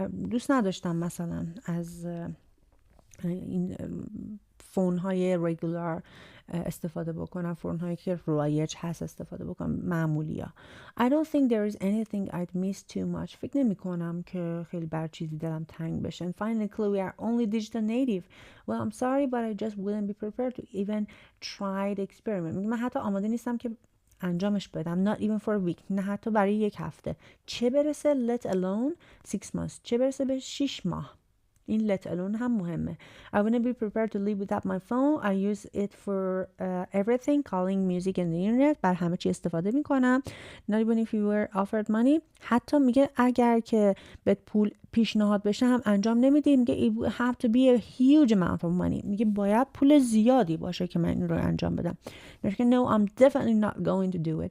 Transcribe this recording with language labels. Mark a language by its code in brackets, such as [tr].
[fa] دوست نداشتم مثلا از این فون های رگولار استفاده بکنم، فون هایی که رایج هست استفاده بکنم، معمولی ها. [en] I don't think there is anything I'd miss too much. [fa] فکر نمی کنم که خیلی بر چیزی دلم تنگ بشه. [en] And finally Chloe are only digital native. Well I'm sorry but I just wouldn't be prepared to even try the experiment. [fa] من حتی آماده نیستم که انجامش بدم. [en] Not even for a week. [fa] نه حتی برای یک هفته. چه برسه [en] let alone 6 months. [fa] چه برسه به 6 ماه. این let alone هم مهمه. [en] I wouldn't be prepared to live without my phone. I use it for everything, calling, music and the internet. [fa] بر همه چی استفاده میکنم. [en] Not even if you were offered money. [fa] حتی میگه اگر که به پول پیشنهاد بشه هم انجام نمیدی. میگه [en] it would have to be a huge amount of money. [fa] میگه باید پول زیادی باشه که من این رو انجام بدم. میگه [en] no I'm definitely not going to do it.